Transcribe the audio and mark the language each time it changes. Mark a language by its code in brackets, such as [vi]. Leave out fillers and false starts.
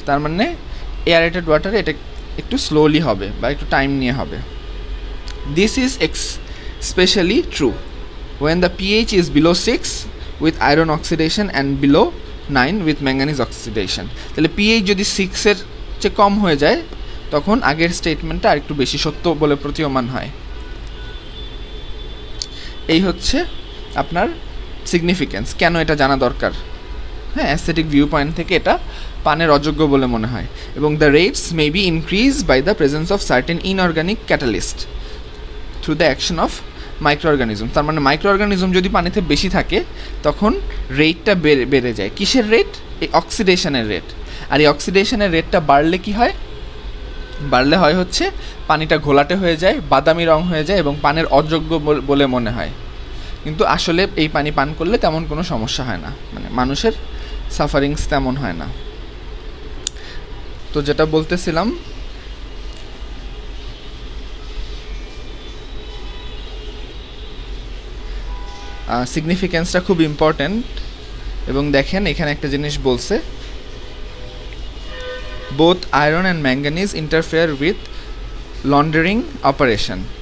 [bn] তার মানে aerated water এটা একটু স্লোলি হবে বা একটু টাইম নিয়ে হবে। [en] This is especially true when the pH is below 6 with iron oxidation and below 9 with manganese oxidation. [bn] তাহলে pH যদি 6-এর চেয়ে কম হয়ে যায় তখন আগের স্টেটমেন্টটা আরেকটু বেশি সত্য বলে প্রতীয়মান হয়। এই হচ্ছে আপনার সিগনিফিকেন্স, কেন এটা জানা দরকার। হ্যাঁ, অ্যাস্থেটিক ভিউ পয়েন্ট থেকে এটা পানের অযোগ্য বলে মনে হয়। [en] এবং the rates may be increase by the presence of certain inorganic catalyst through the action of micro organism. [bn] তার মানে মাইক্রো অর্গানিজম যদি পানিতে বেশি থাকে তখন রেটটা বেড়ে যায়। কিসের রেট? এই অক্সিডেশনের রেট। আর এই অক্সিডেশনের রেটটা বাড়লে কি হয়? বাড়লে হয় হচ্ছে পানিটা ঘোলাটে হয়ে যায়, বাদামি রং হয়ে যায় এবং পানের অযোগ্য বলে মনে হয়। কিন্তু আসলে এই পানি পান করলে তেমন কোনো সমস্যা হয় না, মানে মানুষের সাফারিংস তেমন হয় না। তো যেটা বলতেছিলাম, সিগনিফিকেন্সটা খুব ইম্পর্ট্যান্ট। এবং দেখেন এখানে একটা জিনিস বলছে, [en] both iron and manganese interfere with laundering operation.